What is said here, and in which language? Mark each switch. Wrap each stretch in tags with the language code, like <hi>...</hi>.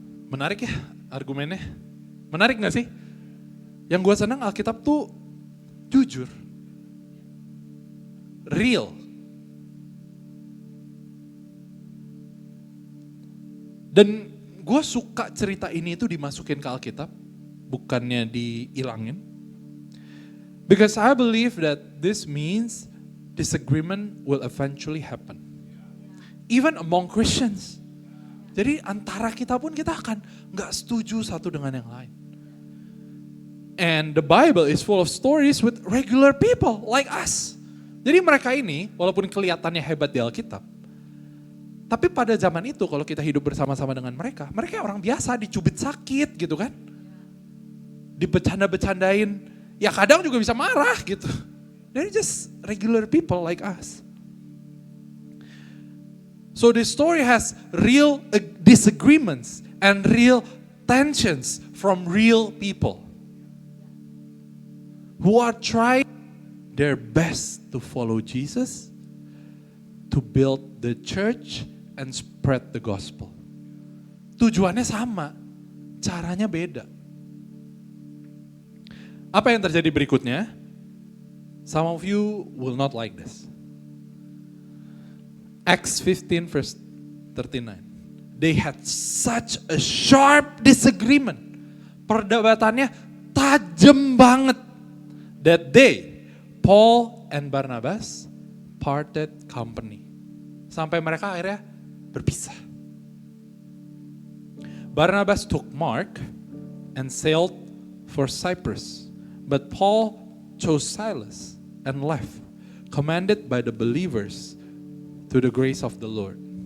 <id>Menarik ya argumennya? Menarik gak sih? Yang gue senang Alkitab tuh jujur.</id> <en>Real.</en> <id>Dan gue suka cerita ini itu dimasukin ke Alkitab, bukannya dihilangin.</id> <en>Because I believe that this means disagreement will eventually happen. Even among Christians.</en> <id>Jadi antara kita pun kita akan gak setuju satu dengan yang lain.</id> <en>And the Bible is full of stories with regular people like us.</en> <id>Jadi mereka ini walaupun kelihatannya hebat di Alkitab, tapi pada zaman itu kalau kita hidup bersama-sama dengan mereka orang biasa dicubit sakit gitu kan. Dibecanda-becandain, ya kadang juga bisa marah gitu.</id> <en>They're just regular people like us. So this story has real disagreements and real tensions from real people who are trying their best to follow Jesus, to build the church and spread the gospel.</en> <id>Tujuannya sama, caranya beda. Apa yang terjadi berikutnya?</id> <en>Some of you will not like this. Acts 15 verse 39. They had such a sharp disagreement.</en> <id>Perdebatannya tajam banget.</id> <en>That they, Paul and Barnabas, parted company.</en> <id>Sampai mereka akhirnya berpisah.</id> <en>Barnabas took Mark and sailed for Cyprus. But Paul chose Silas and left, commanded by the believers to the grace of the Lord.</en>